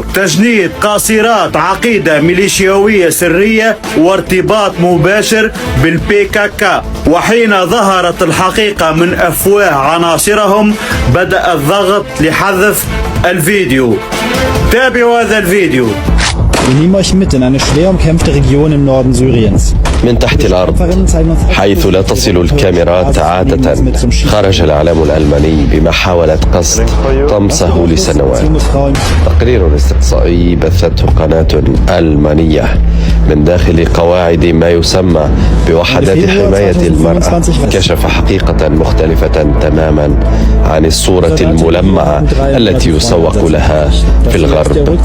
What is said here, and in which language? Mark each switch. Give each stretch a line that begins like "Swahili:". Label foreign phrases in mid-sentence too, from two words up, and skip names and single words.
Arabic: تجنيد قاصرات عقيدة ميليشياوية سرية وارتباط مباشر بالPKK. وحين ظهرت الحقيقة من أفواه عناصرهم بدأ الضغط لحذف الفيديو. تابعوا هذا الفيديو.
German: Wir nehmen euch mit in eine schwer umkämpfte Region im Norden Syriens.
Arabic: من تحت الأرض حيث لا تصل الكاميرات عادة، خرج الإعلام الألماني بما حاولت قصد طمسه لسنوات. تقرير استقصائي بثته قناة ألمانية من داخل قواعد ما يسمى بوحدات حماية المرأة كشف حقيقة مختلفة تماما عن الصورة الملمعة التي يسوق لها في الغرب.